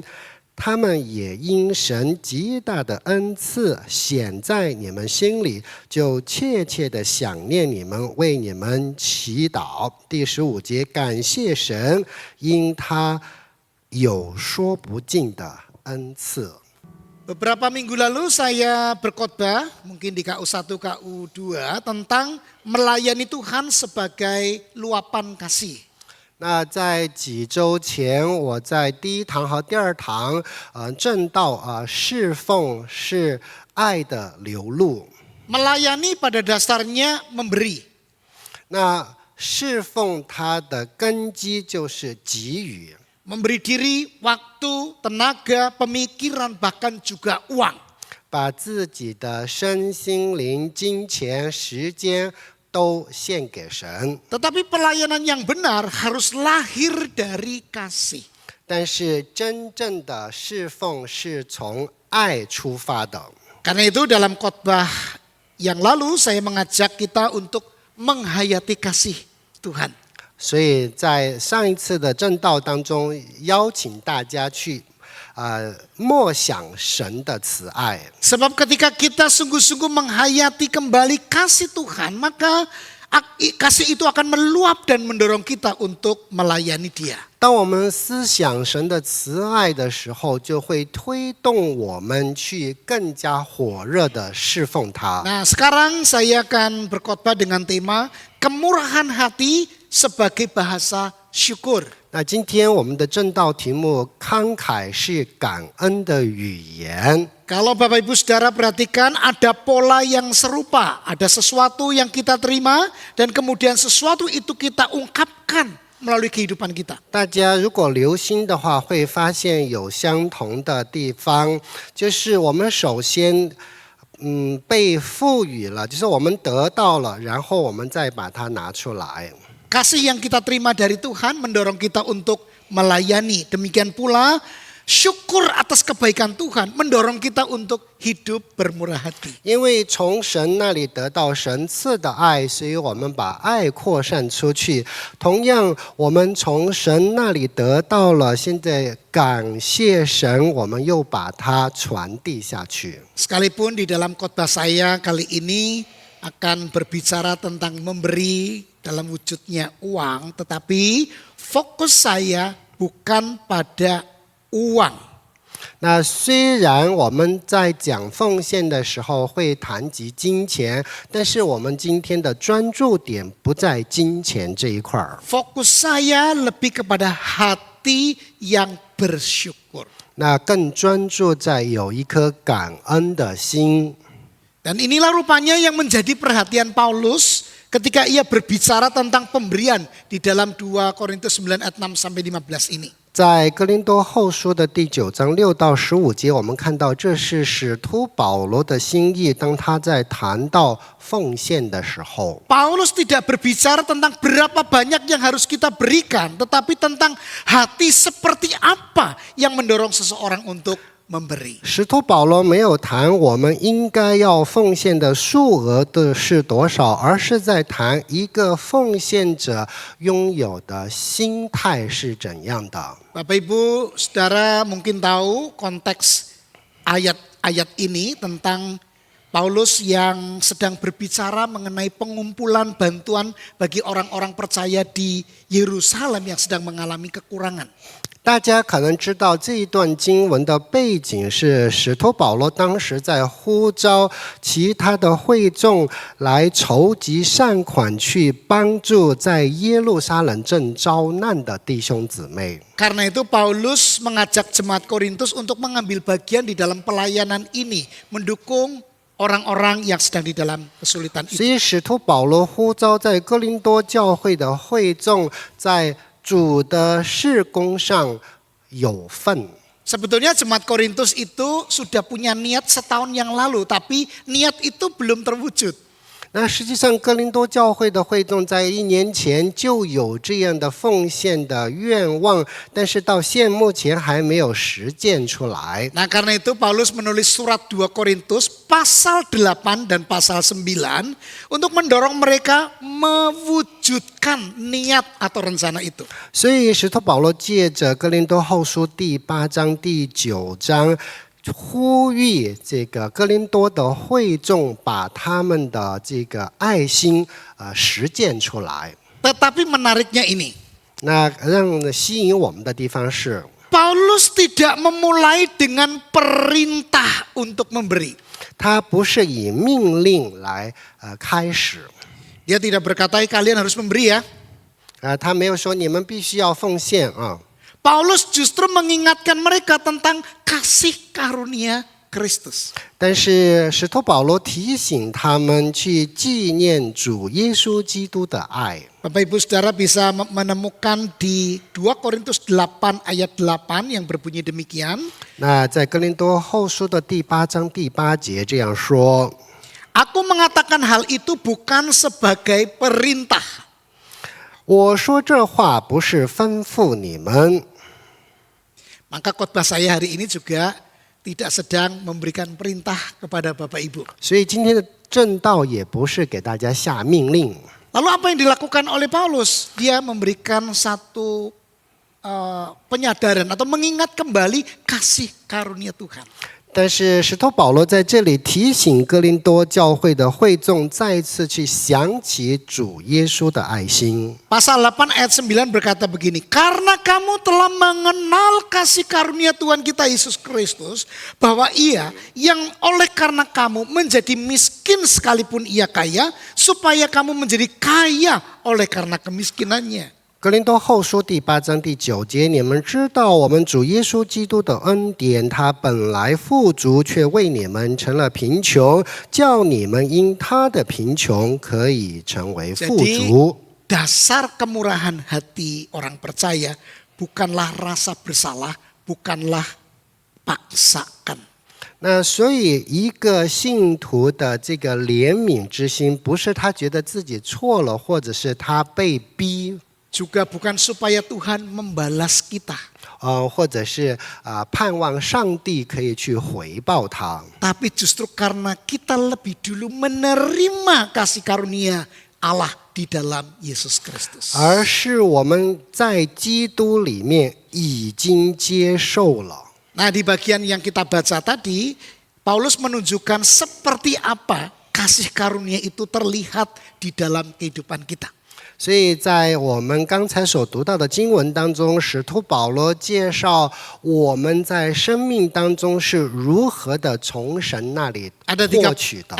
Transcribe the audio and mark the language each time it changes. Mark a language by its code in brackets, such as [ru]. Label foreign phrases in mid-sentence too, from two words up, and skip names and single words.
[zh] 他们也因神极大的恩赐显在你们心里，就切切的想念你们，为你们祈祷。第15节，感谢神，因他有说不尽的恩赐。 [id] Beberapa minggu lalu saya berkhotbah, mungkin di KU1, KU2 tentang melayani Tuhan sebagai luapan kasih. [zh] 那在几周前，我在第一堂和第二堂，正道侍奉是爱的流露。 [id] Melayani pada dasarnya memberi. [zh] 那侍奉它的根基就是给予。 [id] Memberi diri, waktu, tenaga, pemikiran, bahkan juga uang. [zh] 把自己的身心灵、金钱、时间都献给神。 [id] Tetapi pelayanan yang benar harus lahir dari kasih. [zh] 但是真正的侍奉是从爱出发的。 [id] Karena itu dalam khotbah yang lalu saya mengajak kita untuk menghayati kasih Tuhan. [zh] 所以在上一次的正道当中，邀请大家去默想神的慈爱。 [id] Sebab ketika kita sungguh-sungguh menghayati kembali kasih Tuhan, maka kasih itu akan meluap dan mendorong kita untuk melayani Dia. [zh] 当我们思想神的慈爱的时候，就会推动我们去更加火热的侍奉他。 [id] Nah, sekarang saya akan berkhotbah dengan tema kemurahan hati sebagai bahasa syukur. [zh] 那今天我们的正道题目慷慨是感恩的语言。 [id] Kalau Bapak Ibu Saudara perhatikan ada pola yang serupa. Ada sesuatu yang kita terima dan kemudian sesuatu itu kita ungkapkan melalui kehidupan kita. [zh] 大家如果留心的话，会发现有相同的地方，就是我们首先被赋予了，就是我们得到了，然后我们再把它拿出来。 [id] Kasih yang kita terima dari Tuhan mendorong kita untuk melayani. Demikian pula syukur atas kebaikan Tuhan mendorong kita untuk hidup bermurah hati. [zh] 因为从神那里得到神赐的爱，所以我们把爱扩散出去。同样，我们从神那里得到了，现在感谢神，我们又把它传递下去。 [id] Sekalipun di dalam khotbah saya kali ini akan berbicara tentang memberi dalam wujudnya uang, tetapi fokus saya bukan pada uang. [zh] 那虽然我们在讲奉献的时候会谈及金钱，但是我们今天的专注点不在金钱这一块儿。 [id] Fokus saya lebih kepada hati yang bersyukur. [zh] 那更专注在有一颗感恩的心。 [id] Dan inilah rupanya yang menjadi perhatian Paulus ketika ia berbicara tentang pemberian di dalam 2 Korintus 9 ayat 6 sampai 15 ini. [zh] 在哥林多后书的第9章6到15节，我们看到这是使徒保罗的心意，当他在谈到奉献的时候。 [id] Paulus tidak berbicara tentang berapa banyak yang harus kita berikan, tetapi tentang hati seperti apa yang mendorong seseorang untuk memberi. [zh] 使徒保罗没有谈我们应该要奉献的数额的是多少，而是在谈一个奉献者拥有的心态是怎样的。 [id] Bapak Ibu, Saudara mungkin tahu konteks ayat-ayat ini tentang Paulus yang sedang berbicara mengenai pengumpulan bantuan bagi orang-orang percaya di Yerusalem yang sedang mengalami kekurangan. [zh] 大家可能知道这一段经文的背景是使徒保罗当时在呼召其他的会众来筹集善款，去帮助在耶路撒冷正遭难的弟兄姊妹。 [id] Karena itu Paulus mengajak jemaat Korintus untuk mengambil bagian di dalam pelayanan ini, mendukung orang-orang yang sedang di dalam kesulitan [zh] 所 [id] itu. [zh] 以使徒保罗呼召在哥林多教会的会众在主的事工上有份。 [id] Sebetulnya jemaat Korintus itu sudah punya niat setahun yang lalu, tapi niat itu belum terwujud. [zh] 那实际上哥林多教会的会众在1年前就有这样的奉献的愿望，但是到目前还没有实践出来。 [id] Nah karena itu Paulus menulis surat 2 Korintus pasal 8 dan pasal 9 untuk mendorong mereka mewujudkan niat atau rencana itu. [zh] 所以使徒保罗借着哥林多后书第8章第9章呼吁这个哥林多的会众把他们的这个爱心实践出来。 [id] Tetapi menariknya ini, [zh] 那让吸引我们的地方是 [id] Paulus tidak memulai dengan perintah untuk memberi. [zh] 他不是以命令来开始。 [id] Dia tidak berkata kalian harus memberi ya. [zh] 他没有说你们必须要奉献啊。 [id] Paulus justru mengingatkan mereka tentang kasih karunia Kristus. [zh] 但是使徒保罗提醒他们去纪念主耶稣基督的爱。 [id] Bapak Ibu Saudara bisa menemukan di 2 Korintus 8 ayat 8 yang berbunyi demikian. [zh] 那在哥林多后书的第8章第8节这样说。 [id] Aku mengatakan hal itu bukan sebagai perintah. [zh] 我说这话不是吩咐你们。 [id] Maka khotbah saya hari ini juga tidak sedang memberikan perintah kepada Bapak Ibu. [zh] 所以今天的正道也不是给大家下命令。 [id] Lalu apa yang dilakukan oleh Paulus? Dia memberikan satu penyadaran atau mengingat kembali kasih karunia Tuhan. [zh] 但是使徒保罗在这里提醒哥林多教会的会众再次去想起主耶稣的爱心。 [id] Pasal 8 ayat 9 berkata begini, karena kamu telah mengenal kasih karunia Tuhan kita Yesus Kristus, bahwa ia yang oleh karena kamu menjadi miskin sekalipun ia kaya, supaya kamu menjadi kaya oleh karena kemiskinannya. [zh] 哥林多后书第8章第9节，你们知道我们主耶稣基督的恩典，他本来富足，却为你们成了贫穷，叫你们因他的贫穷可以成为富足。 [id] Dasar kemurahan hati orang percaya bukanlah rasa bersalah, bukanlah paksaan. [zh] 那所以一个信徒的这个怜悯之心，不是他觉得自己错了，或者是他被逼。 [id] Juga bukan supaya Tuhan membalas kita. [zh] 或者是盼望上帝可以去回报他。 [id] Tapi justru karena kita lebih dulu menerima kasih karunia Allah di dalam Yesus Kristus. [zh] 而是我们在基督里面已经接受了。 [id] Nah di bagian yang kita baca tadi, Paulus menunjukkan seperti apa kasih karunia itu terlihat di dalam kehidupan kita. [zh] 所以在我们刚才所读到的经文当中，使徒保罗介绍我们在生命当中是如何的从神那里获取的。